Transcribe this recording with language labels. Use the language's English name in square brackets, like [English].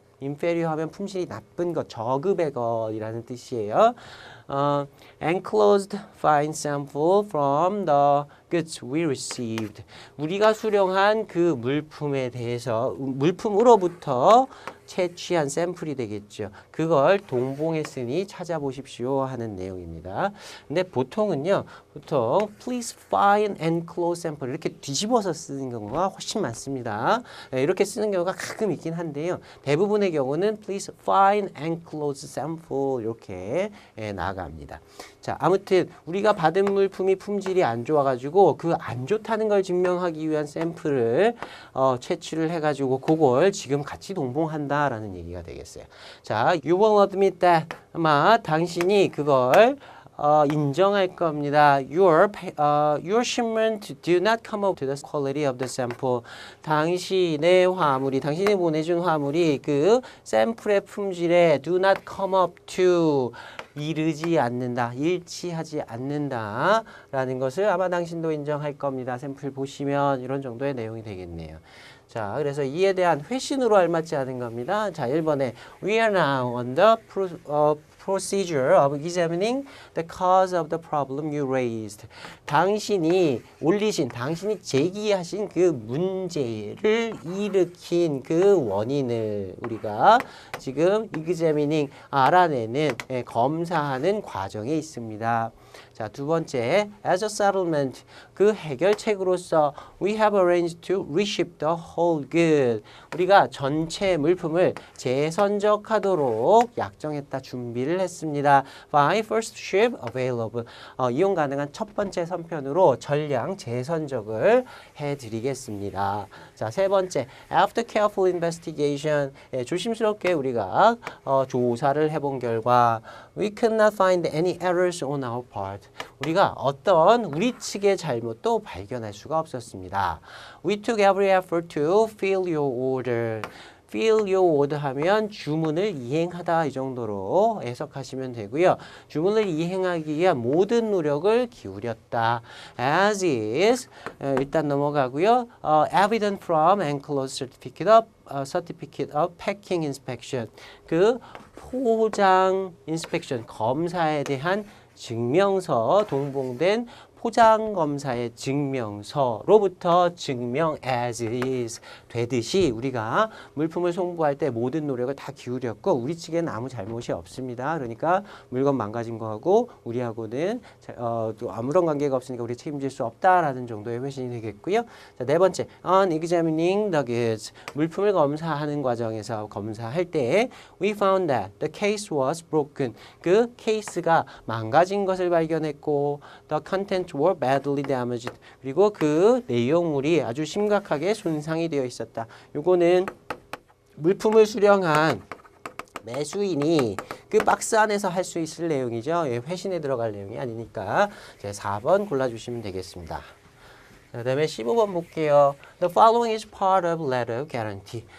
[Korean] inferior 하면 품질이 나쁜 것, 저급의 것이라는 뜻이에요. [English] Enclosed fine sample from the goods we received. [Korean] 우리가 수령한 그 물품에 대해서 물품으로부터 채취한 샘플이 되겠죠. 그걸 동봉했으니 찾아보십시오 하는 내용입니다. 근데 보통은요. 보통 [English] please find enclosed sample [Korean] 이렇게 뒤집어서 쓰는 경우가 훨씬 많습니다. 이렇게 쓰는 경우가 가끔 있긴 한데요. 대부분의 경우는 [English] please find enclosed sample [Korean] 이렇게 나갑니다. 자, 아무튼 우리가 받은 물품이 품질이 안 좋아가지고 그 안 좋다는 걸 증명하기 위한 샘플을 채취를 해가지고 그걸 지금 같이 동봉한다라는 얘기가 되겠어요. 자, [English] you will admit that [Korean] 아마 당신이 그걸 인정할 겁니다. [English] Your shipment do not come up to the quality of the sample. [Korean] 당신이 보내준 화물이 그 샘플의 품질에 [English] do not come up to [Korean] 이르지 않는다, 일치하지 않는다 라는 것을 아마 당신도 인정할 겁니다. 샘플 보시면 이런 정도의 내용이 되겠네요. 자, 그래서 이에 대한 회신으로 알맞지 않은 겁니다. 자, 1번에 [English] We are now on the procedure of examining the cause of the problem you raised. [Korean] 당신이 제기하신 그 문제를 일으킨 그 원인을 우리가 지금 examining, 알아내는, 검사하는 과정에 있습니다. 자, 두 번째, [English] as a settlement, [Korean] 그 해결책으로서 [English] we have arranged to reship the whole good. [Korean] 우리가 전체 물품을 재선적하도록 약정했다, 준비를 했습니다. [English] By first ship available. [Korean] 이용 가능한 첫 번째 선편으로 전량 재선적을 해드리겠습니다. 자, 세 번째, [English] after careful investigation. [Korean] 조심스럽게 우리가 조사를 해본 결과 [English] we could not find any errors on our part. [Korean] 우리가 어떤 우리 측의 잘못도 발견할 수가 없었습니다. [English] We took every effort to fill your order. fill your order [Korean] 하면 주문을 이행하다 이 정도로 해석하시면 되고요. 주문을 이행하기 위한 모든 노력을 기울였다. [English] As is [Korean] 일단 넘어가고요. [English] Evident from enclosed certificate of packing inspection. [Korean] 그 포장 inspection 검사에 대한 증명서, 동봉된 포장검사의 증명서로부터 증명 as is 되듯이 우리가 물품을 송부할 때 모든 노력을 다 기울였고 우리 측에는 아무 잘못이 없습니다. 그러니까 물건 망가진 거하고 우리하고는 또 아무런 관계가 없으니까 우리 책임질 수 없다라는 정도의 회신이 되겠고요. 자, 네 번째, [English] on examining the goods. [Korean] 물품을 검사하는 과정에서 검사할 때 [English] we found that the case was broken. [Korean] 그 케이스가 망가진 것을 발견했고 [English] the content were badly damaged. [Korean] 그리고 그 내용물이 아주 심각하게 손상이 되어 있었다. 요거는 물품을 수령한 매수인이 그 박스 안에서 할 수 있을 내용이죠. 회신에 들어갈 내용이 아니니까 4번 골라주시면 되겠습니다. 그 다음에 15번 볼게요. [English] The following is part of letter of guarantee.